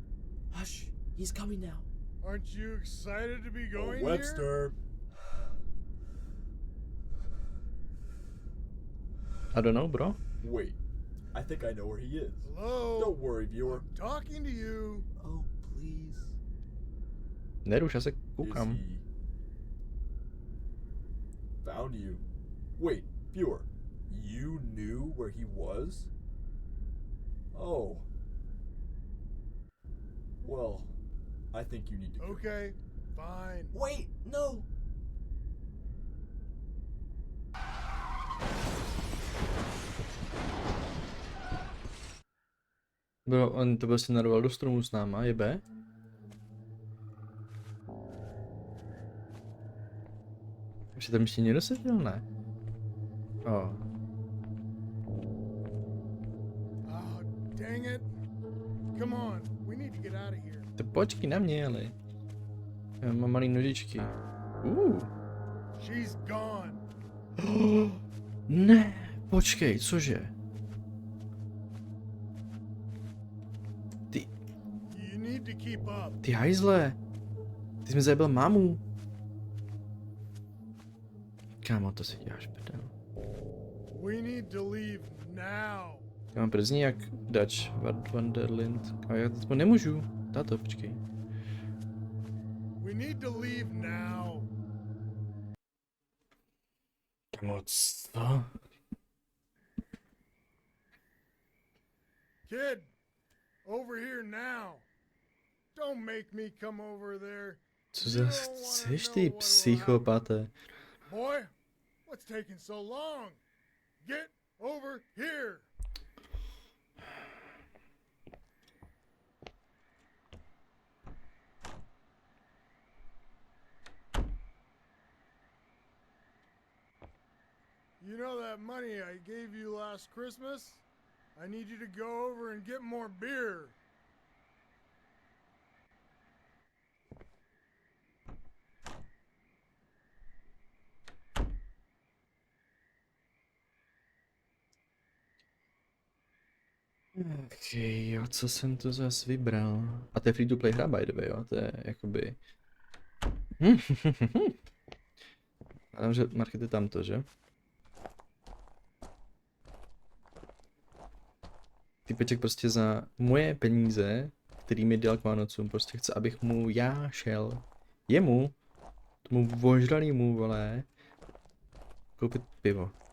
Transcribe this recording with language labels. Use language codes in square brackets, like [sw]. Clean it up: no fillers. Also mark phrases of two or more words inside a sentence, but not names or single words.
[en] Hush. He's coming now. Aren't you excited to be Oh, going here? Webster. I don't know, bro. Wait, I think I know where he is. Hello? Don't worry, viewer. I'm talking to you. Oh, please. [cs] Neruš, já se [en] Is [cs] koukám. [en] he... Found you. Wait, viewer. You knew where he was? Oh. Well, I think you need to go. Okay, fine. Wait, no. [cs] Bro, on to prostě narval do stromu s náma, jebe? Už tam ještě někdo seděl, ne? [en] Oh. Oh, dang it. Come on, we need to get out of here. [cs] To počkej na mě, ale. Já mám malý nožičky. [en] She's gone. [cs] Ne, počkej, cože? [en] You need to keep up. [cs] Ty hajzle. Ty jsi mi zabil mámu. Kámo, to si děláš prdel. [en] We need to leave now. [cs] Já mám przní jak Dutch Wonderland. A já to nemůžu. Tato, počkej. [en] We need to leave now. [cs] Kámo, co? [en] Kid, over here now. Don't make me come over there. Co zase chceš, ty psychopate? Boy, what's taking so long? Get over here. You know that money I gave you last Christmas? I need you to go over and get more beer. [cs] Okay, jo, co jsem to zase vybral? A to je [en] free to play [cs] hra, [en] by the way, [cs] jo, to je jakoby... A tam, že market je tamto, že? Typeček prostě za moje peníze, který mi dal k Vánocům, prostě chce, abych mu já šel jemu, tomu vožralýmu, vole, koupit pivo.